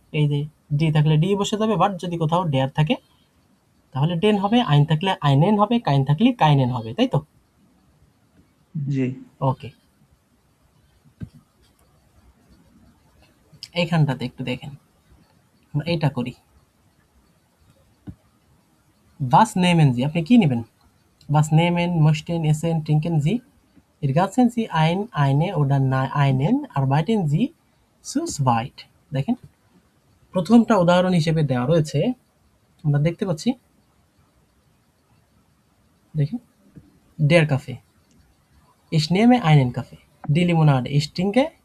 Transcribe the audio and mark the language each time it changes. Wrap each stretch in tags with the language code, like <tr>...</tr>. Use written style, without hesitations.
<bn>এই যে ডি থাকলে ডি বসে যাবে, বাট যদি কোথাও ডেয়ার থাকে তাহলে ডেন হবে, আইন থাকলে আইনেন হবে, কাইন থাকলে কাইনেন হবে, তাই তো? জি। ওকে, এইখানটাতে একটু দেখেন, আমরা এইটা করি।</bn> <de>বাস নেমেন জি,</de> <bn>আপনি কি নেবেন?</bn> <de>বাস নেমেন, möchten, essen, trinken Sie? Ergänzen Sie ein, eine oder einen, arbeiten Sie zu zweit।</de> <bn>দেখেন প্রথমটা উদাহরণ হিসেবে দেওয়া রয়েছে, আমরা দেখতে পাচ্ছি। দেখেন,</bn> <de>der Kaffee, ich nehme einen Kaffee, die Limonade, ich trinke।</de>